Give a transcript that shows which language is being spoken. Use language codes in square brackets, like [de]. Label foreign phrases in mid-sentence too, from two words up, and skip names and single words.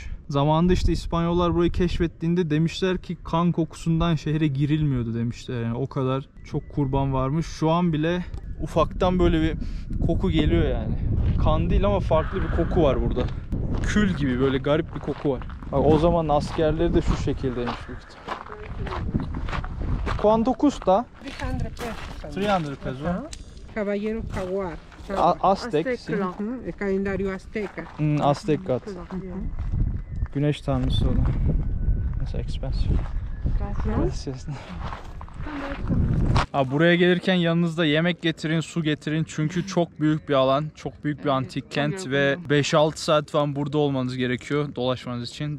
[tr] Zamanında işte İspanyollar burayı keşfettiğinde demişler ki kan kokusundan şehre girilmiyordu demişler. Yani o kadar çok kurban varmış. Şu an bile ufaktan böyle bir koku geliyor yani. Kan değil ama farklı bir koku var burada. Kül gibi böyle garip bir koku var. Bak o zaman askerleri de şu şekildeymiş büyük ihtimalle. [es] ¿Cuánto custa? 300 pesos. Caballero Jaguar. [tr] Aztek. [es] El calendario azteca. [tr] Aztek kat. Güneş tanrısı o da. Nasıl expensive. Gracias. Buraya gelirken yanınızda yemek getirin, su getirin çünkü çok büyük bir alan, çok büyük bir antik kent ve 5-6 saat falan burada olmanız gerekiyor dolaşmanız için.